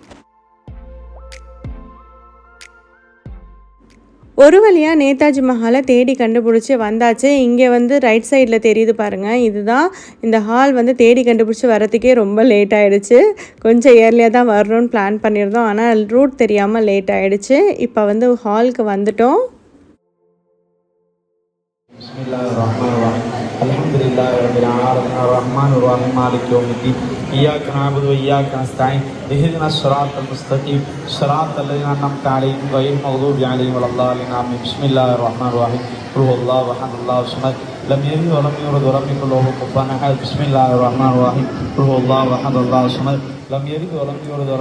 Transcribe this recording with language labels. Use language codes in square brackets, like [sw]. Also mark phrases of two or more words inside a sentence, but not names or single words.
[ta] ஒரு வழியாக நேதாஜி மஹாலை தேடி கண்டுபிடிச்சி வந்தாச்சு. இங்கே வந்து [en] right side [ta] தெரியுது பாருங்கள், இதுதான் இந்த ஹால். வந்து தேடி கண்டுபிடிச்சி வரத்துக்கே ரொம்ப லேட் ஆகிடுச்சு. கொஞ்சம் ஏர்லியாக தான் வரணும்னு பிளான் பண்ணியிருந்தோம், ஆனால் ரூட் தெரியாமல் லேட் ஆகிடுச்சு. இப்போ வந்து ஹாலுக்கு வந்துட்டோம். [ar] الحمد لله رب العالمين الرحمن الرحيم مالك يوم الدين إياك نعبد وإياك نستعين اهدنا الصراط المستقيم صراط الذين أنعمت عليهم غير المغضوب عليهم ولا الضالين آمين بسم الله الرحمن الرحيم قل هو الله أحد الله الصمد لم يلد ولم يولد ولم يكن له كفوا أحد بسم الله الرحمن الرحيم قل هو الله أحد الله الصمد لم يلد ولم يولد ولم yakul lahu kufuwan ahad bismillahir rahmanir rahim qul huwallahu ahad allahu samad lam yalid wa lam yulad wa lam